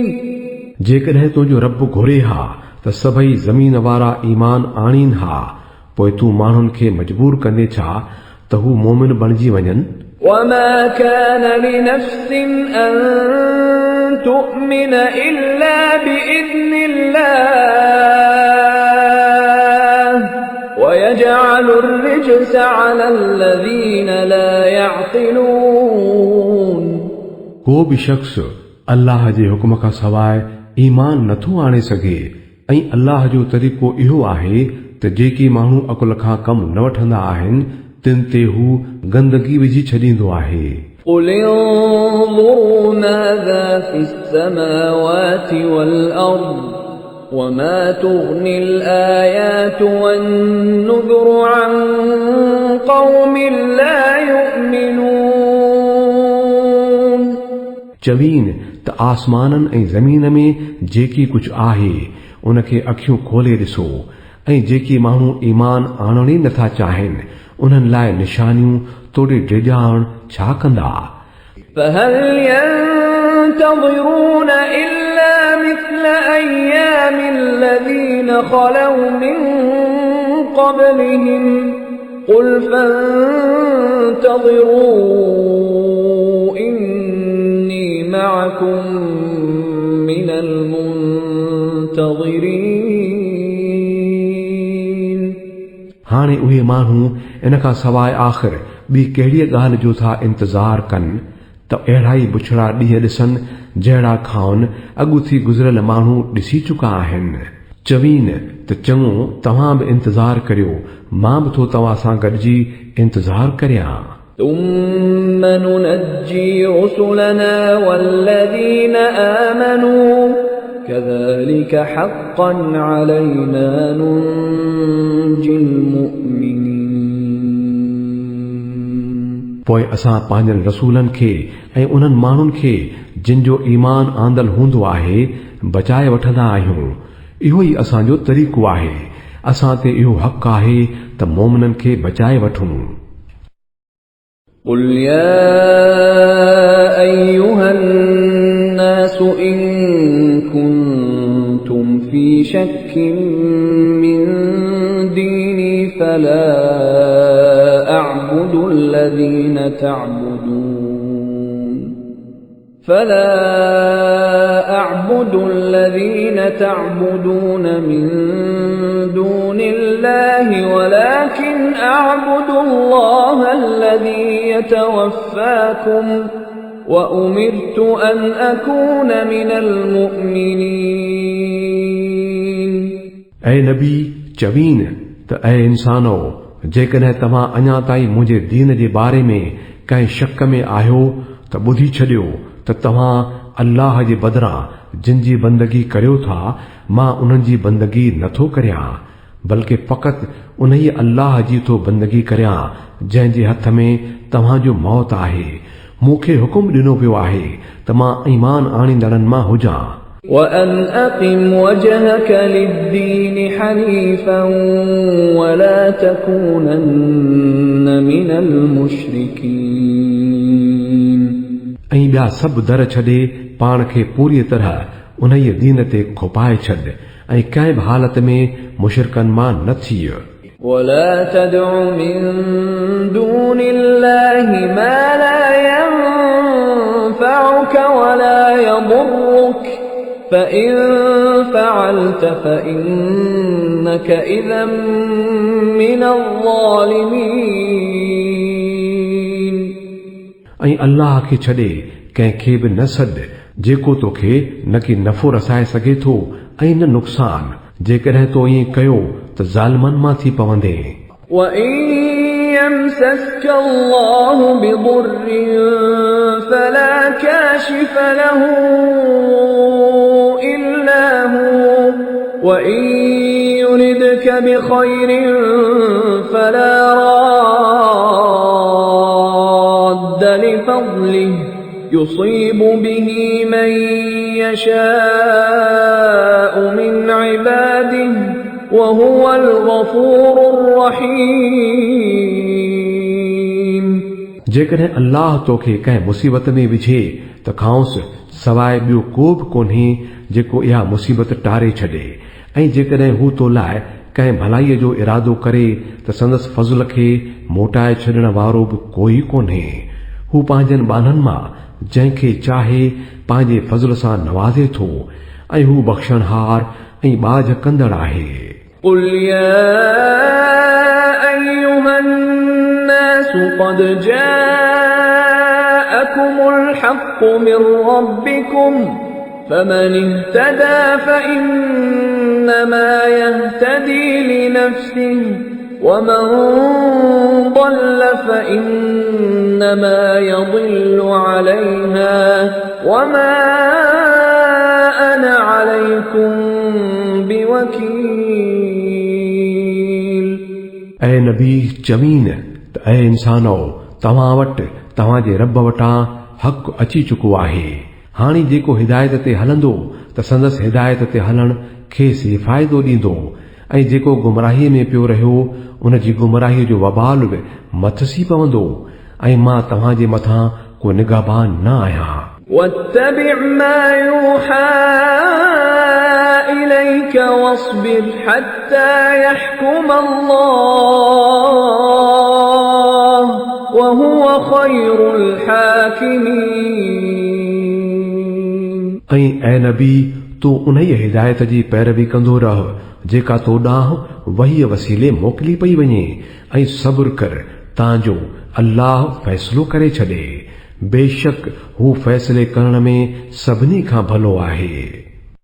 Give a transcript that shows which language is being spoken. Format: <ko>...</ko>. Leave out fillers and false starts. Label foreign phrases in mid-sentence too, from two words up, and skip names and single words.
<sd>जेकॾहिं तुंहिंजो रब घुरे हा त सभई ज़मीन वारा ईमान आणीनि हा पोइ तूं माण्हुनि खे मजबूर कंदे छा त हू मोमिन बणिजी वञनि</sd> <ar>وما كان لنفس أن تؤمن إلا بإذن الله ويجعل الرجس على الذين لا يعقلون</ar> <sd>को बि शख़्स अल्लाह जे हुकुम खां सवाइ ईमान नथो आणे सघे ऐं अल्लाह जो तरीक़ो इहो आहे त जेके माण्हू अकुल खां कम न वठंदा आहिनि तिन ते हू गंदगी विझी छॾींदो आहे</sd> <ar>قل انظروا ماذا في السماوات والأرض وما تغني الآيات والنذر عن قوم لا يؤمنون</ar> <sd>चवीन त आसमाननि ऐं ज़मीन में जेकी कुझु आहे उनखे अखियूं खोले ॾिसो ऐं जेके माण्हू ईमान आणण ई नथा चाहिनि उन्हनि लाइ निशानियूं तोड़े डिॼाण छा कंदा</sd> <ar>فهل ينتظرون إلا مثل أيام الذين خلوا من قبلهم قل فانتظروا إني معكم من المنتظرين</ar> <sd>हाणे उहे माण्हू इन खां सवाइ आख़िर ॿी कहिड़ी ॻाल्हि जो था इंतज़ार कनि त अहिड़ा ई बुछड़ा ॾींहं ॾिसनि जहिड़ा खाउन अॻु थी गुज़िरियल माण्हू ॾिसी चुका आहिनि चवीन त चङो तव्हां बि इंतज़ार करियो मां बि थो तव्हां सां गॾिजी इंतज़ार करियां</sd> <ar>ثم ننجي رسلنا والذين آمنوا كذلك حقا علينا ننجي المؤمنين</ar> <sd>पोइ असां पंहिंजनि रसूलनि खे ऐं उन्हनि माण्हुनि खे जिन जो ईमान आंदल हूंदो आहे बचाए वठंदा आहियूं इहो ई असांजो तरीक़ो आहे असां ते इहो हक़ आहे त मोमिननि खे बचाए वठूं</sd> <ar>قل يا أيها الناس إن كنتم في شك من ديني فلا أعبد الذين تعبدون من دون الله ولكن أعبد الله الذي يتوفاكم وأمرت أن أكون من المؤمنين</ar> <sd>ऐं नबी चवीन त ऐं इंसानो जेकॾहिं तव्हां अञा ताईं मुंहिंजे दीन जे बारे में कंहिं शक में आहियो त ॿुधी छॾियो त तव्हां अल्लाह जे बदिरां जिन जी बंदगी करियो था मां उन्हनि जी बंदगी नथो करियां बल्कि फ़क़ति उन ई अल्लाह जी थो बंदगी करियां जंहिं जे हथ में तव्हांजो मौत आहे मूंखे हुकुम ॾिनो पियो आहे त मां ईमान आणींदड़नि मां हुजां</sd> <ar>وأن أقم وجهك للدين حنيفا ولا تكونن من المشركين</ar> <sd>ऐं ॿिया सभु दर छॾे पाण खे पूरी तरह उन ई दीन ते खोपाए छॾ ऐं कंहिं बि हालत में मुशरिकनि मां न थी</sd> <ar>ولا تدع من دون الله ما لا ينفعك ولا يضرك فإن فعلت فإنك إذا من الظالمين</ar> <sd>ऐं अल्लाह खे छॾे कंहिंखे बि न सॾ जेको तोखे न कि नफ़ो रसाए सघे थो ऐं न नुक़सान जेकॾहिं तो ईअं कयो त ज़ालिमनि मां थी पवंदे</sd> <ar>وإن يمسسك الله بضر فلا كاشف له إلا هو وإن يردك بخير فلا راد لفضله يصيب به من يشاء من عباده وهو الغفور الرحيم</ar> <sd>जेकॾहिं अल्लाह तोखे कंहिं मुसीबत में विझे त खांसि सवाइ ॿियो को बि कोन्हे जेको इहा मुसीबत टारे छॾे ऐं जेकॾहिं हू तो लाइ कंहिं भलाईअ जो इरादो करे त संदसि फज़ल खे मोटाए छॾण वारो बि कोई कोन्हे हू पंहिंजनि ॿाननि मां जंहिंखे चाहे पंहिंजे फज़ल सां नवाज़े थो ऐं हू बख़्शणहार ऐं बाझ कंदड़ आहे</sd> <ar>قل يا أيها الناس الناس قد جاءكم الحق من ربكم فمن اهتدى فإنما يهتدي لنفسه ومن ضل فإنما يضل عليها وما أنا عليكم بوكيل.</ar> <sd>ऐं नबी चमीन त ऐं इंसानो तव्हां वटि तव्हांजे रब वटां हक़ अची चुको आहे. हाणे जेको हिदायत ते हलंदो त संदसि हिदायत ते हलण खेसि फ़ाइदो ॾींदो ऐं जेको गुमराहीअ में पियो रहियो उन जी गुमराहीअ जो वबाल बि मथसी पवंदो ऐं मां तव्हांजे मथां को निगहबान न आहियां.</sd> <ar>واتبع ما يوحى إليك واصبر حتى يحكم الله وهو خير الحاكمين.</ar> <sd>ऐं ऐ नबी तूं उन हिदायत जी पैरवी कंदो रह जेका तो ॾांहुं वहीअ वसीले मोकिली पई वञे ऐं सब्र कर तांजो अल्लाह फ़ैसिलो करे छॾे. बेशक हू फ़ैसिले करण में सभिनी खां भलो आहे.</sd>